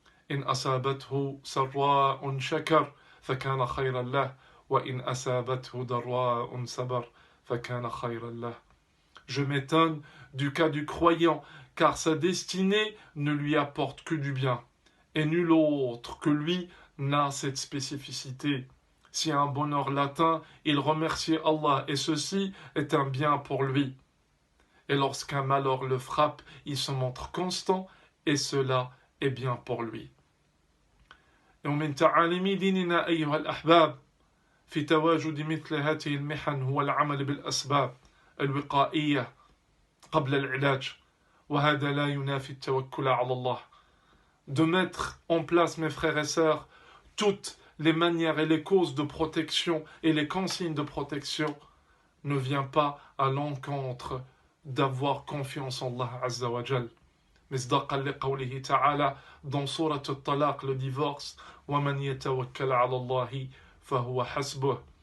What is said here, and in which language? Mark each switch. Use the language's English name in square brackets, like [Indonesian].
[Arabic] إن أصابته سراء شكر فكان خيرا له وإن أصابته ضراء صبر فكان خيرا له. [French] Je m'étonne du cas du croyant, car sa destinée ne lui apporte que du bien, et nul autre que lui n'a cette spécificité. Si un bonheur l'atteint, il remercie Allah, et ceci est un bien pour lui. Et lorsqu'un malheur le frappe, il se montre constant, et cela est bien pour lui. [Arabic] ومن تعاليم ديننا أيها الأحباب في تواجد مثل هذه المحن هو العمل بالأسباب الوقائية قبل العلاج وهذا لا ينافي التوكل على الله. [French] De mettre en place, mes frères et sœurs, toutes les manières et les causes de protection et les consignes de protection ne vient pas à l'encontre d'avoir confiance en Allah Azza wa Jal. [Arabic] مصداقا لقوله تعالى dans سورة الطلاق, le divorce: ومن يتوكل على الله فهو حسبه.